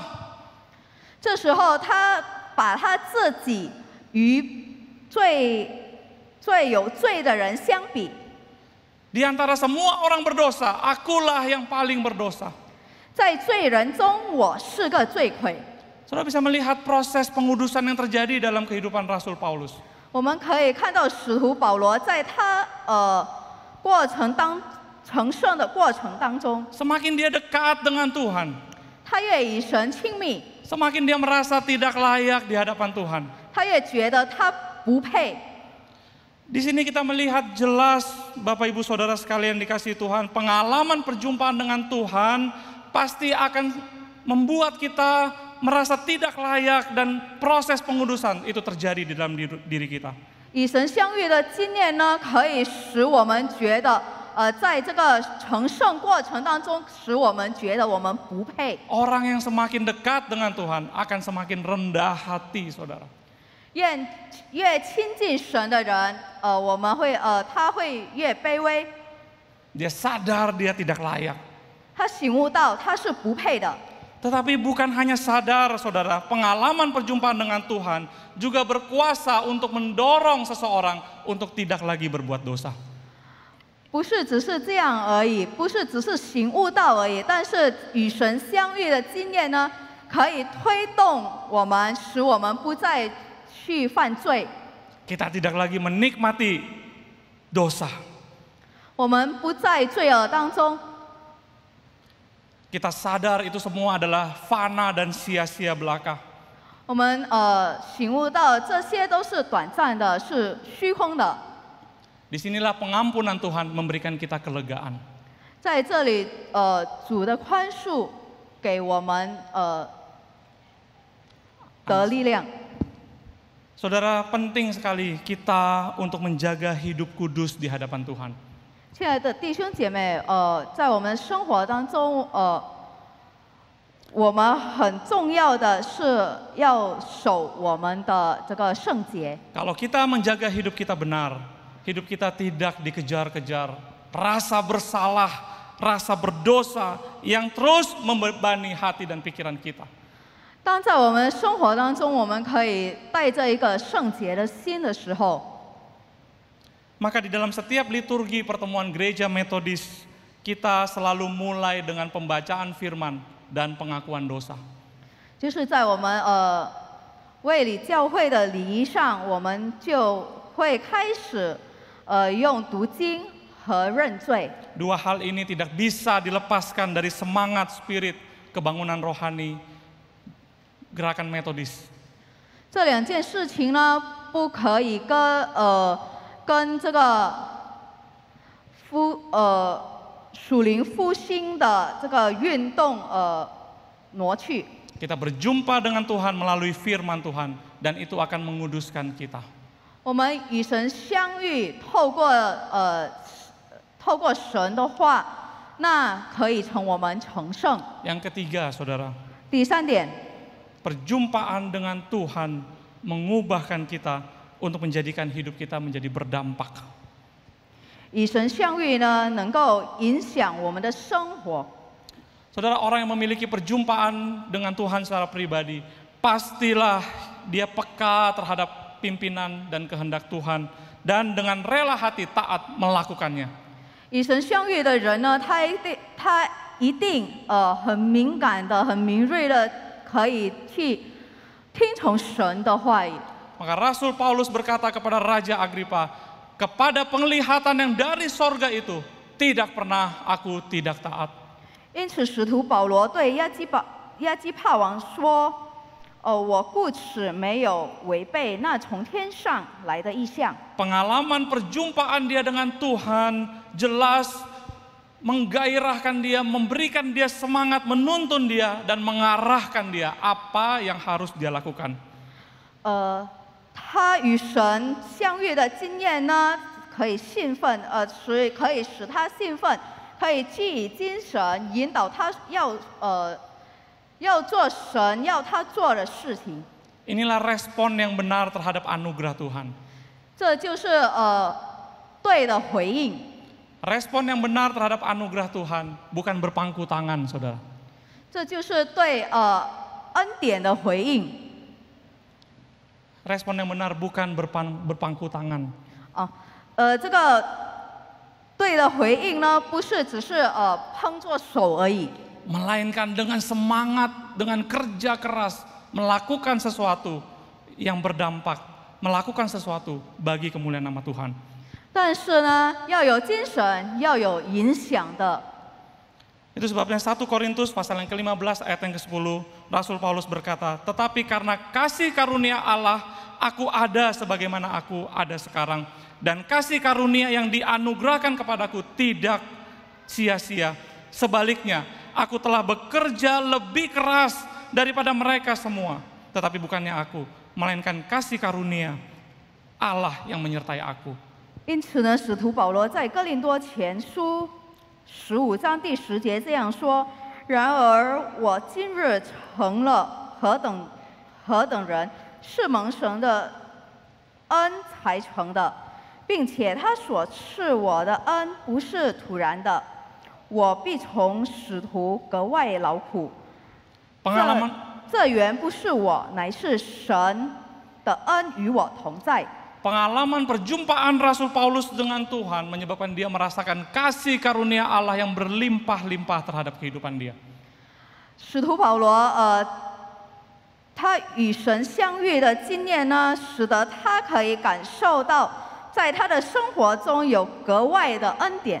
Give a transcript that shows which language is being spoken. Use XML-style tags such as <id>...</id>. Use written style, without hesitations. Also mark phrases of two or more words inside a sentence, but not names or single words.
<zh>这时候，他把他自己与最有罪的人相比。</zh> <id>Di antara semua orang berdosa, akulah yang paling berdosa.</id> <zh>在罪人中，我是个罪魁。</zh> <id>Saudara bisa melihat proses pengudusan yang terjadi dalam kehidupan Rasul Paulus.</id> <zh>我们可以看到使徒保罗在他成圣的过程当中，</zh> <id>Semakin dia dekat dengan Tuhan,</id> <zh>他越与神亲密，</zh> <id>semakin dia merasa tidak layak di hadapan Tuhan.</id> <zh>他越觉得他不配。</zh> <id>Di sini kita melihat jelas, Bapak Ibu Saudara sekalian dikasihi Tuhan, pengalaman perjumpaan dengan Tuhan pasti akan membuat kita merasa tidak layak, dan proses pengudusan itu terjadi di dalam diri kita.</id> <zh>与神相遇的经验呢，可以使我们觉得，在这个成圣过程当中，使我们觉得我们不配。</zh> <id>Orang yang semakin dekat dengan Tuhan akan semakin rendah hati, saudara.</id> <zh>越亲近神的人，他会越卑微。</zh> <id>Dia sadar dia tidak layak.</id> <zh>他醒悟到他是不配的。</zh> <id>Tetapi bukan hanya sadar, saudara, pengalaman perjumpaan dengan Tuhan juga berkuasa untuk mendorong seseorang untuk tidak lagi berbuat dosa.</id> <zh>不是只是这样而已，不是只是醒悟到而已，但是与神相遇的经验呢，可以推动我们，使我们不再去犯罪。</zh> <id>Kita tidak lagi menikmati dosa.</id> <zh>我们不在罪恶当中。</zh> <id>Kita sadar itu semua adalah fana dan sia-sia belaka.</id> <zh>我们醒悟到这些都是短暂的，是虚空的。</zh> <id>Disinilah pengampunan Tuhan memberikan kita kelegaan.</id> <zh>在这里，主的宽恕给我们得力量。</zh> <id>Saudara, penting sekali kita untuk menjaga hidup kudus di hadapan Tuhan.</id> <zh>亲爱的弟兄姐妹，在我们生活当中，我们很重要的是要守我们的这个圣洁。</zh> <id>Kalau kita menjaga hidup kita benar, hidup kita tidak dikejar-kejar, rasa bersalah, rasa berdosa yang terus membebani hati dan pikiran kita.</id> <zh>当在我们生活当中，我们可以带着一个圣洁的心的时候，</zh> <id>Maka di dalam setiap liturgi pertemuan gereja metodis, kita selalu mulai dengan pembacaan firman dan pengakuan dosa.</id> <zh>就是在我们卫理教会的礼仪上，我们就会开始用读经和认罪。</zh> <id>Dua hal ini tidak bisa dilepaskan dari semangat spirit kebangunan rohani gerakan metodis.</id> <zh>这两件事情呢，不可以跟这个属灵复兴的这个运动挪去。</zh> <id>Kita berjumpa dengan Tuhan melalui firman Tuhan dan itu akan menguduskan kita.</id> <zh>我们与神相遇，透过神的话，那可以成我们成圣。</zh> <id>Yang ketiga, saudara,</id> <zh>第三点，</zh> <id>perjumpaan dengan Tuhan mengubahkan kita untuk menjadikan hidup kita menjadi berdampak.</id> <zh>与神相遇呢，能够影响我们的生活。</zh> <id>Saudara, orang yang memiliki perjumpaan dengan Tuhan secara pribadi, pastilah dia peka terhadap pimpinan dan kehendak Tuhan dan dengan rela hati taat melakukannya.</id> <zh>与神相遇的人呢，他一定很敏感的、很敏锐的，可以去听从神的话语。</zh> <id>Maka Rasul Paulus berkata kepada Raja Agripa, kepada penglihatan yang dari sorga itu, tidak pernah aku tidak taat.</id> <zh>因此，使徒保罗对亚基帕王说：“我故此没有违背那从天上来的意象。”</zh> <id>Pengalaman perjumpaan dia dengan Tuhan jelas menggairahkan dia, memberikan dia semangat, menuntun dia dan mengarahkan dia apa yang harus dia lakukan.</id> <zh>他与神相遇的经验呢，可以兴奋，所以可以使他兴奋，可以寄以精神，引导他要做神要他做的事情。</zh> <id>Inilah respon yang benar terhadap anugerah Tuhan.</id> <zh>这就是对的回应。</zh> <id>Respon yang benar terhadap anugerah Tuhan bukan berpangku tangan, saudara.</id> <zh>这就是对恩典的回应。</zh> <id>Respon yang benar bukan berpangku tangan.</id> <zh>这个对的回应呢，不是只是碰作手而已，</zh> <id>Melainkan dengan semangat, dengan kerja keras, melakukan sesuatu yang berdampak, melakukan sesuatu bagi kemuliaan nama Tuhan.</id> <zh>但是呢，要有精神，要有影响的。</zh> <id>Itu sebabnya 1 Korintus pasal yang ke-15 ayat yang ke-10, Rasul Paulus berkata, tetapi karena kasih karunia Allah, aku ada sebagaimana aku ada sekarang. Dan kasih karunia yang dianugerahkan kepadaku tidak sia-sia. Sebaliknya, aku telah bekerja lebih keras daripada mereka semua. Tetapi bukannya aku, melainkan kasih karunia Allah yang menyertai aku.</id> <zh>因此呢，使徒保罗在哥林多前书15章第10节这样说：“然而我今日成了何等人，是蒙神的恩才成的，并且他所赐我的恩不是突然的，我必从使徒格外劳苦。这原不是我，乃是神的恩与我同在。”</zh> <id>pengalaman perjumpaan Rasul Paulus dengan Tuhan menyebabkan dia merasakan kasih karunia Allah yang berlimpah-limpah terhadap kehidupan dia.</id> <zh>使徒保罗，他与神相遇的经验呢，使得他可以感受到，在他的生活中有格外的恩典。</zh>